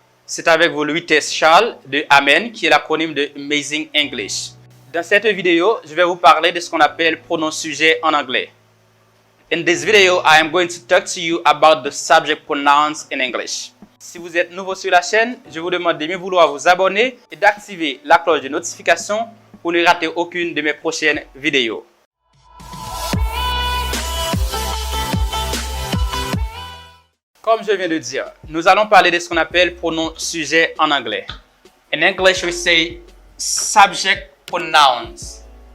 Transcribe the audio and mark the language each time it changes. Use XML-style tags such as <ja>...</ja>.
<fr>C'est avec vous Louis Tess Charles de Amen, qui est l'acronyme de Amazing English. Dans cette vidéo, je vais vous parler de ce qu'on appelle pronoms sujets en anglais.</fr> <en>In this video, I am going to talk to you about the subject pronouns in English.</en> <fr>Si vous êtes nouveau sur la chaîne, je vous demande de bien vouloir vous abonner et d'activer la cloche de notification pour ne rater aucune de mes prochaines vidéos. Comme je viens de dire, nous allons parler de ce qu'on appelle pronoms sujets en anglais.</fr> <en>In English, we say subject pronouns.</en>